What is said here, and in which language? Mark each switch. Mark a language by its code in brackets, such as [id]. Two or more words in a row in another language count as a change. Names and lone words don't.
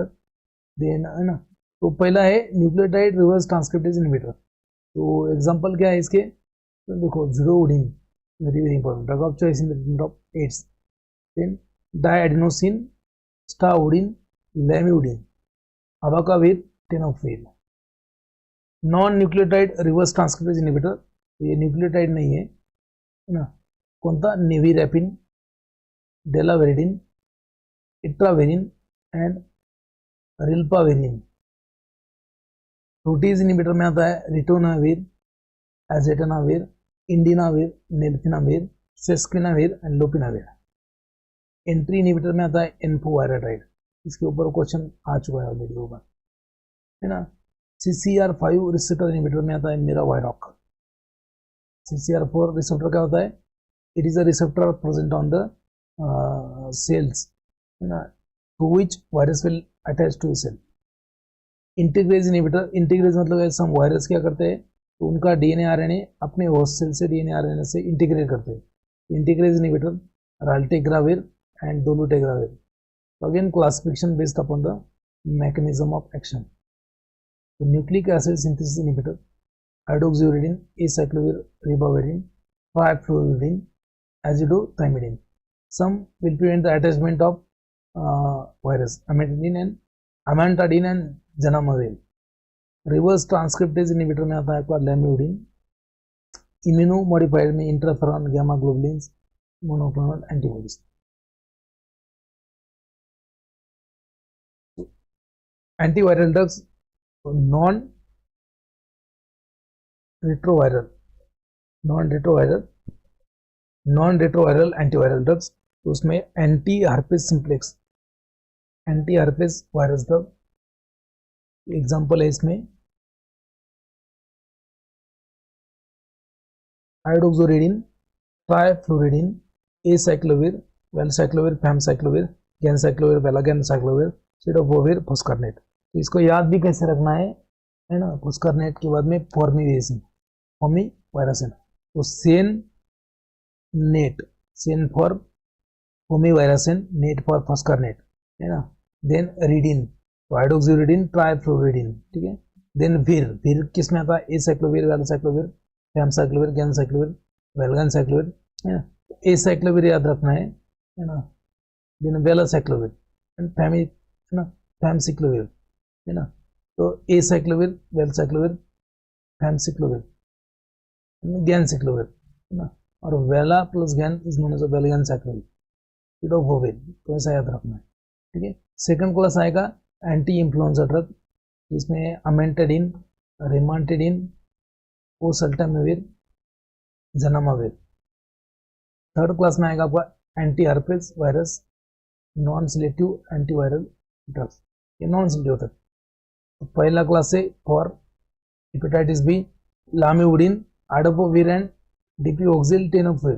[hi] देन है ना, तो पहला है [en] nucleotide reverse transcriptase inhibitor. [hi] तो एग्जांपल क्या है इसके? तो देखो [en] ज़िरोउडिन, very very important, drug of choice in the treatment of AIDS. [hi] देन डायएडेनोसिन, स्टाउडिन, लैमिउडिन, अबाकाविर, टेनोफिल. [en] non nucleotide reverse transcriptase inhibitor, [hi] ये न्यूक्लियोटाइड नहीं है ना. कोणता? नेविरैपिन, डेलावेरिडिन, इट्रावेरिन एंड रिल्पावेरिन. प्रोटीज इनहिबिटर में आता है रिटोनाविर, एजेटनाविर, इंडिनाविर, नेल्फिनाविर, सेस्क्विनाविर एंड लोपिनाविर. [en] entry inhibitor [hi] में आता है एन्फोवायराडाइड, इसके ऊपर क्वेश्चन आ चुका है ऑलरेडी होगा, है ना. CCR5 [en] receptor inhibitor [hi] में आता है मिरावायरॉक. CCR4 रिसेप्टर क्या होता है? [en] it is a receptor present on the cells, [hi] है ना, [en] to which virus will attach to cell. integrase inhibitor, [hi] इंटीग्रेज मतलब है [en] some virus [hi] क्या करते हैं, तो उनका DNA RNA अपने [en] host cell [hi] से DNA RNA से इंटीग्रेट करते हैं. [en] integrase inhibitor राल्टेग्राविर एंड डोलुटेग्राविर. again classification based upon the mechanism of action. The nucleic acid synthesis inhibitor, hydroxyuridine, acyclovir, ribavirin, trifluridine, azidothymidine. Some will prevent the attachment of virus, amantadine and zanamivir. Reverse transcriptase inhibitor [hi] में आता है आपका लैमिउडिन. [en] इम्यूनोमॉडिफायर में interferon, gamma globulins, monoclonal antibodies. antiviral drugs, non retroviral antiviral drugs. [hi] तो उसमें [en] anti herpes simplex, anti herpes virus drug example [hi] है इसमें आइडोक्सोरिडिन, ट्राइफ्लूरिडिन, एसाइक्लोविर, वेलसाइक्लोविर, फैमसाइक्लोविर, गैनसाइक्लोविर, वेलागैनसाइक्लोविर, सिडोफोविर, फॉस्कारनेट। तो इसको याद भी कैसे रखना है ना, फॉस्कारनेट के बाद में फॉर्मिवेशन, फॉर्मिवायरसन। तो सेन नेट, सेन फॉर फॉर्मिवायरसन, नेट फॉर फॉस्कारनेट, है ना। देन रिडिन, तो हाइड्रोक्सीरिडिन, ट्राइफ्लोरिडिन, ठीक है। देन वीर, वीर किस में आता है, एसाइक्लोविर, वेलसाइक्लोविर, फैमसाइक्लोविर, गैनसाइक्लोविर, वेलगैनसाइक्लोविर, है ना। एसाइक्लोविर याद रखना है ना। देन वेलासाइक्लोविर एंड फैमी, है ना, फैमसाइक्लोविर, है ना। तो एसाइक्लोविर, वेलसाइक्लोविर, फैमसाइक्लोविर, गैनसाइक्लोविर, है ना। [en] और vela plus gan is known as वेलगैनसाइक्लोविर, सिडोफोविर। [hi] तो ऐसा याद रखना है, ठीक है। [en] second class [hi] आएगा [en] anti influenza drug, [hi] जिसमें अमेंटेडिन, रिमांटेडिन, ओसेल्टामिविर, जनामाविर। [en] third class [hi] में आएगा आपका [en] anti herpes virus, non selective antiviral drugs, ये non selective [hi] होता है। तो पहला क्लास से [en] for hepatitis B, [hi] लामिवुडिन, आडोपोविर एंड डिपीऑक्सिल टेनोफिर।